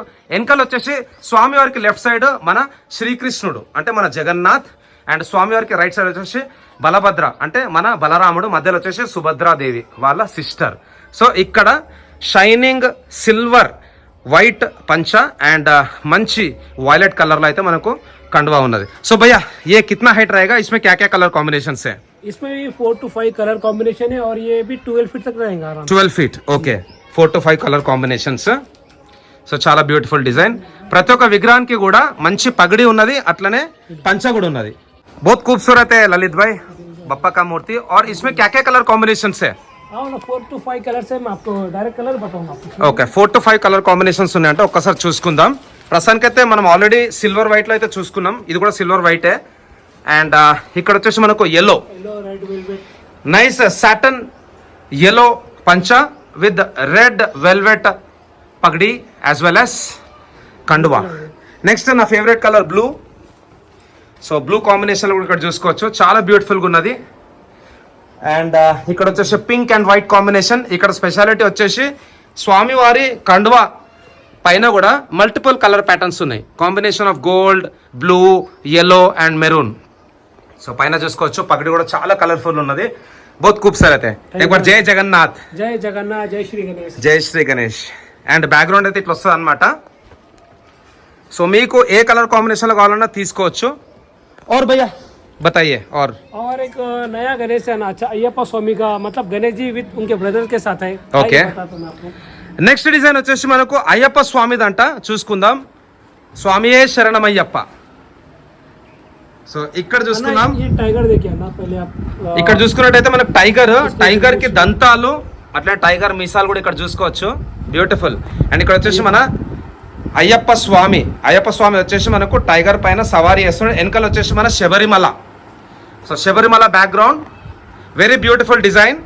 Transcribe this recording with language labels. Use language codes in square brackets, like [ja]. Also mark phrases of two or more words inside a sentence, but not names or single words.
[te] వెనకాల వచ్చేసి స్వామివారికి [en] left side [te] మన శ్రీకృష్ణుడు అంటే మన జగన్నాథ్, అండ్ స్వామివారికి [en] right side [te] వచ్చేసి బలభద్ర అంటే మన బలరాముడు, మధ్యలో వచ్చేసి సుభద్రాదేవి వాళ్ళ సిస్టర్. సో ఇక్కడ [en] shining silver white [te] పంచ అండ్ మంచి వైలెట్ కలర్లో అయితే మనకు కండువా ఉన్నది. [hi] సో भैया ये कितना हाइट रहेगा, इसमें क्या क्या [en] colour combinations [hi] है? इसमें भी 4 to 5 [en] colour combination [hi] है और ये भी 12 फीट तक रहेगा आराम से। [en] 12 feet okay, 4 to 5 colour combinations. So చాలా beautiful design. [te] ప్రతి ఒక్క విగ్రహానికి కూడా మంచి పగడి ఉన్నది, అట్లనే పంచ కూడా ఉన్నది. [hi] बहुत खूबसूरत है ललित भाई बप्पा का मूर्ति. और इसमें क्या क्या [en] colour combinations [hi] है? 4 to 5 कलर से मैं आपको [en] direct colour [hi] बताऊंगा आपको. [en] okay, 4 to 5 colour combinations [te] ఉన్నాయంటే ఒక్కసారి చూసుకుందాం. ప్రస్తుతానికి అయితే మనం [en] already silver white [te] లో అయితే చూసుకున్నాం, ఇది కూడా సిల్వర్ వైటే. అండ్ ఇక్కడ వచ్చేసి మనకు ఎల్లో [en] red velvet nice satin yellow పంచ with red velvet పగడి as well as కండువా. next నా favourite colour blue. [te] సో [en] blue combination [te] కూడా ఇక్కడ చూసుకోవచ్చు, చాలా బ్యూటిఫుల్గా ఉన్నది. అండ్ ఇక్కడ వచ్చేసి [en] pink and white combination. [te] ఇక్కడ స్పెషాలిటీ వచ్చేసి స్వామివారి కండువా పైన కూడా [en] multiple colour patterns [te] ఉన్నాయి, [en] combination of gold, blue, yellow and maroon. [te] సో పైన చూసుకోవచ్చు పగడి కూడా చాలా కలర్ఫుల్ ఉన్నది. [hi] బహుత్ खूबसूरत है. एक बार जय जगन्नाथ. जय जगन्नाथ, जय श्री गणेश. [te] జై శ్రీ గణేష్. అండ్ బ్యాక్గ్రౌండ్ అయితే ఇట్లా వస్తుంది అనమాట. సో మీకు ఏ కలర్ కాంబినేషన్లో కావాలన్నా తీసుకోవచ్చు. [hi] और भैया बताइए. और एक नया गणेश है ना, अच्छा अय्यप्पा स्वामी का, मतलब गणेश जी विद उनके ब्रदर के साथ है. [en] Okay. [hi] आइए बताता हूं मैं आपको. [te] నెక్స్ట్ డిజైన్ వచ్చేసి మనకు అయ్యప్ప స్వామిదంట, చూసుకుందాం. స్వామియే శరణమయ్యప్ప. సో ఇక్కడ చూసుకుందాం. [hi] ये टाइगर देखिए ना पहले आप. [te] ఇక్కడ చూసుకున్నట్టయితే మనకు టైగర్ కి దంతాలు అట్లా టైగర్ మీసాలు కూడా ఇక్కడ చూసుకోవచ్చు, బ్యూటిఫుల్. అండ్ ఇక్కడ వచ్చేసి మన అయ్యప్ప స్వామి వచ్చేసి మనకు టైగర్ పైన సవారీ చేస్తున్నాడు. వెనకాల వచ్చేసి మన శబరిమల. సో శబరిమల బ్యాక్గ్రౌండ్, [en] very beautiful design.